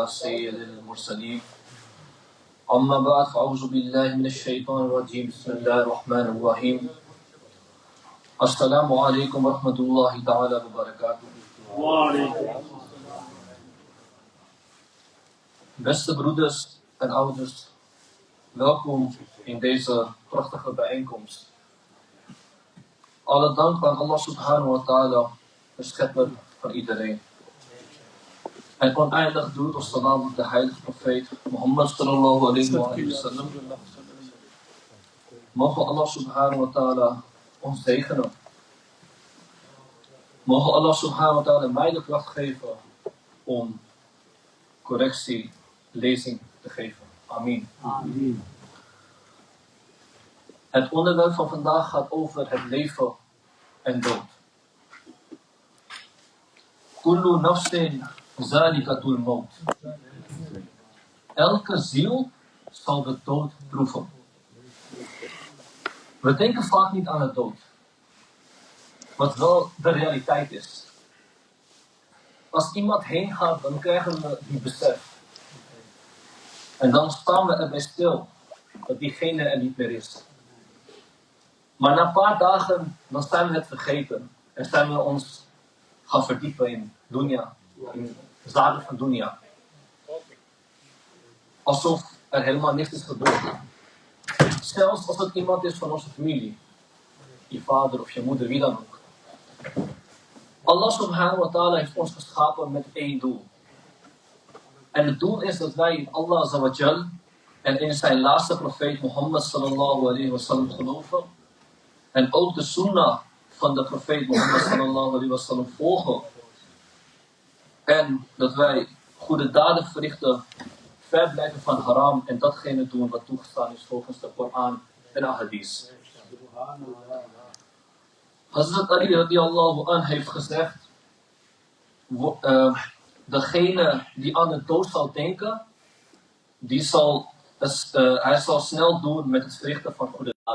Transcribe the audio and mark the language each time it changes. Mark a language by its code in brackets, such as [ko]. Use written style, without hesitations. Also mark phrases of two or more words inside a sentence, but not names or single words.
[ar] سید المرسلین اما بعد فاعوذ باللہ من الشیطان الرجیم بسم اللہ الرحمن الرحیم السلام علیکم ورحمۃ اللہ تعالی وبرکاتہ [nl] Beste broeders en ouders, welkom in deze prachtige bijeenkomst. Alle dank aan Allah [ar] سبحانه وتعالى, [nl] de schepper van iedereen. En oneindig doet ons salam op de heilige profeet Mohammed [ar] صلى الله عليه وسلم. [nl] Mogen Allah [ar] سبحانه وتعالى [nl] ons zegenen. Mogen Allah [ar] سبحانه وتعالى [nl] mij de kracht geven om correctie, lezing te geven. Amin. Amin. Het onderwerp van vandaag gaat over het leven en dood. [ar] كل نفس ذائقة الموت. [nl] Elke ziel zal de dood proeven. We denken vaak niet aan de dood. Wat wel de realiteit is. Als iemand heen gaat, dan krijgen we die besef. En dan staan we erbij stil dat diegene er niet meer is. Maar na een paar dagen, dan zijn we het vergeten. En zijn we ons gaan verdiepen in dunya. In de zaken van dunya. Alsof er helemaal niks is gebeurd. Zelfs als het iemand is van onze familie. Je vader of je moeder, wie dan ook. Allah [ar] سبحانه وتعالى [nl] heeft ons geschapen met één doel. En het doel is dat wij in Allah azawajal en in zijn laatste profeet Mohammed [ar] صلى الله عليه وسلم [nl] geloven. En ook de sunnah van de profeet Mohammed [ar] صلى الله عليه وسلم [nl] volgen. En dat wij goede daden verrichten, ver blijven van haram en datgene doen wat toegestaan is volgens de Koran en de hadith. Hazrat Ali [ar] رضي الله عنه [nl] heeft gezegd, degene die aan de dood zal denken, hij zal snel doen met het verrichten van goede daden.